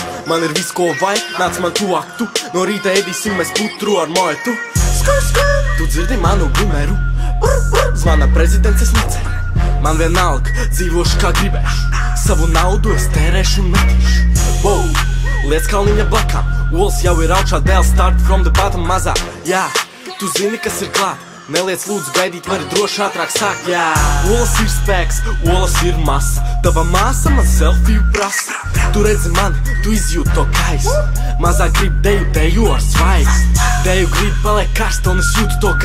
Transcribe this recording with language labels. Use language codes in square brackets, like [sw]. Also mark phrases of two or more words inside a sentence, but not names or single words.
[lv] Man ir viss, ko vajag, nāc man tuvāk tu. No rīta ēdīsim mēs putru ar moetu. Skur, skur, tu dzirdi manu bumeru. Zvana prezidents, es neceru. Man vienalga, dzīvošu kā gribēšu. Savu naudu es tērēšu un metīšu. Wow, liec kalniņa blakām. Olas jau ir augšā, dēls, [en] start from the bottom [lv] mazā. Jā, tu zini, kas ir klāt. Neliec lūdzu gaidīt, vari droši ātrāk sākt, jā. Olas ir spēks, olas ir masa. Tava māsa man selfiju prasa. Tu redzi mani, tu izjūti to kaisu. Mazā grib deju ar svaigs. Deju grib paliek karsta un es jūtu to gan.